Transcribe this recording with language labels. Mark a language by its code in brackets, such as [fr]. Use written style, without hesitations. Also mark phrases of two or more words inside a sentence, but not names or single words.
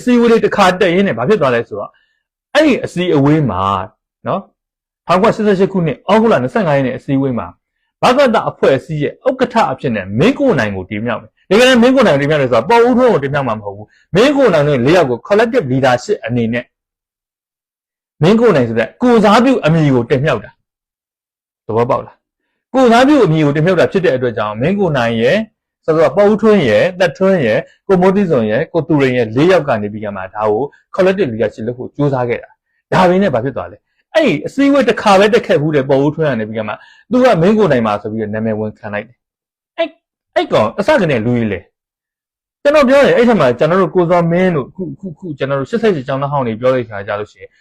[my] ည်းအဝေးလေးတစ်ခါတက်ရင်းနဲ့ဘာဖြစ်သွားလဲဆိုတော့အဲ့ဒီအစည်းအဝေးမှာနော်1988ခုနှစ်အောက်တိုဘာ25ရက်နေ့အစည်းအဝေးမှာဘကတအဖွဲ့အစည်းရဲ့ဥက္ကဋ္ဌအဖြစ်နဲ့မင်းကိုနိုင်ကိုတင်မြှောက်မယ်ဒါကြတဲ့မင်းကိုနိုင်တင်မြှောက်တယ်ဆိုတာပေါ်ဦးထွန်းကိုတင်မြှောက်မှာမဟုတ်ဘူးမင်းကိုနိုင်တို့၄ယောက်ကို [en] collective leadership [my] အနေနဲ့မင်းကိုနိုင်ဆို တဲ့ကိုစားပြုအမည်ကိုတင်မြှောက်တာသဘောပေါက်လားကိုစားပြုအမည်ကိုတင်မြှောက်တာဖြစ်တဲ့အတွက်ကြောင့်မင်းကိုနိုင်ရဲ့ဆိုတော့ပေါ်ဦးထွန်းရဲ့တက်ထွန်းရဲ့ကိုမိုးတိစုံရဲ့ကိုသူရိန်ရဲ့၄ယောက်ကနေပြီးကမှဒါ ကို [en] collective leadership [my] လုပ်ဖို့ကြိုးစားခဲ့တာဒါပေမဲ့ဘာဖြစ်သွားလဲအဲ့ဒီအစည်းအဝေးတစ်ခါပဲတက်ခဲ့ဘူးတဲ့ပေါ်ဦးထွန်းကနေပြီးကမှသူကမင်းကိုနိုင်မှာဆိုပြီးနာမည်ဝင်ခံလိုက်တယ်အဲ့ ကောင်အစကနေလူကြီးလေကျွန်တော်ပြောတယ်အဲ့ထက်မှာကျွန်တော်တို့ကိုစောမင်းတို့ခုကျွန်တော်တို့88ကျောင်းသားဟောင်းတွေပြောလိုက်ခါကြလို့ရှိရင်